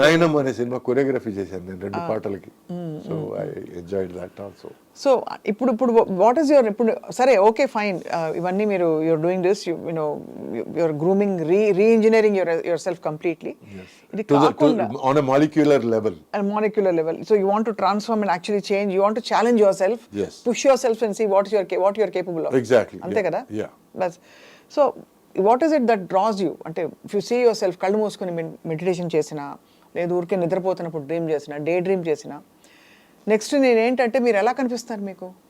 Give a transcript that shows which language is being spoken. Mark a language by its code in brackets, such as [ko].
[te] నయనం అనే cinema choreography చేశాను నేను 2 పాటలకి. [en] So I enjoyed that also. [te] So ఇప్పుడు [en] what is your, [te] ఇప్పుడు సరే [en] okay fine, [te] ఇవన్నీ మీరు [en] You are doing this, you know your grooming, reengineering your self completely. [te] ఇది కాకుండా [en] on a molecular level. So you want to transform and actually change. You want to challenge yourself, Yes. push yourself and see what you are capable of. Exactly. [te] Ante [en] Yeah. [te] kada? [en] Yeah. That's so. What is it that draws you? [te] Ante [en] if you see yourself [te] కళ్ళు మూసుకొని meditation చేసినా, లేదు ఊరికే నిద్రపోతున్నప్పుడు dream చేసినా, day dream చేసినా, next నేను ఏంటంటే మీరు ఎలా కనిపిస్తారు మీకు?